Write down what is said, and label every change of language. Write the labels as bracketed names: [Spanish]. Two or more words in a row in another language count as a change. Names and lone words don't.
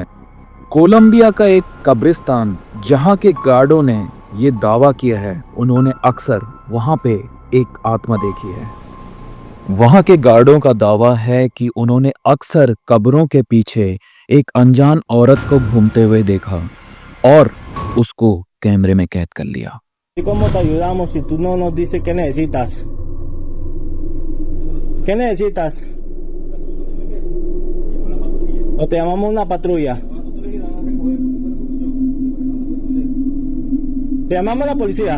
[Hindi] कोलंबिया का एक कब्रिस्तान, जहां के गार्डों ने ये दावा किया है उन्होंने अक्सर वहां पे एक आत्मा देखी है। वहां के गार्डों का दावा है कि उन्होंने अक्सर कब्रों के पीछे एक अनजान औरत को घूमते हुए देखा और उसको कैमरे में कैद कर लिया। [Spanish] ¿Y cómo te ayudamos si tú no nos dices qué necesitas? ¿Qué necesitas? O te llamamos una patrulla. Te llamamos a la policía.